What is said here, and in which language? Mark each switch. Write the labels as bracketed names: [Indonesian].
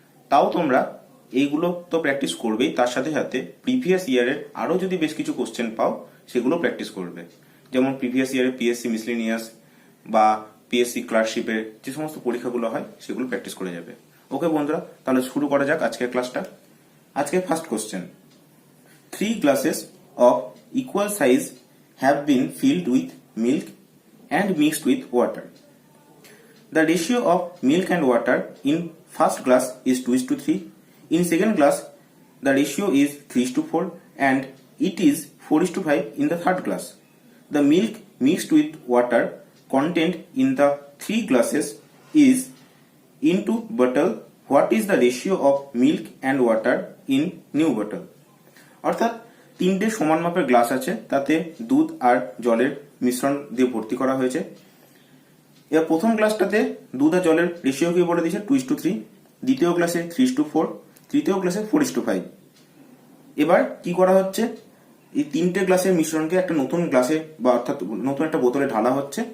[Bangla] তাও তোমরা এইগুলো তো প্র্যাকটিস করবেই, তার সাথে সাথে প্রিভিয়াস ইয়ারের আরও যদি বেশ কিছু কোশ্চেন পাও সেগুলো প্র্যাকটিস করবে। যেমন প্রিভিয়াস ইয়ারে পিএসসি মিসলেনিয়াস বা পিএসসি ক্লার্কশিপের যে সমস্ত পরীক্ষাগুলো হয় সেগুলো প্র্যাকটিস করে যাবে। ওকে বন্ধুরা, তাহলে শুরু করা যাক আজকের ক্লাসটা। আজকে first question, [English] 3 glasses of equal size have been filled with milk and mixed with water. The ratio of milk and water in first glass is 2:3. In second glass, the ratio is 3:4 and it is 4:5 in the third glass. The milk mixed with water contained in the 3 glasses is into bottle. What is the ratio of milk and water in new bottle? [Bangla] অর্থাৎ তিনটে সমান মাপের glass আছে, তাতে দুধ আর জলের মিশ্রণ দিয়ে ভর্তি করা হয়েছে। এবার প্রথম গ্লাসটাতে দুধ আর জলের রেশিও কি বলে দিয়েছে 2:3, দ্বিতীয় গ্লাসে 3:4, তৃতীয় গ্লাসে 4:5। এবার কি করা হচ্ছে, এই তিনটে গ্লাসের মিশ্রণকে একটা নতুন গ্লাসে বা অর্থাৎ নতুন একটা বোতলে ঢালা হচ্ছে।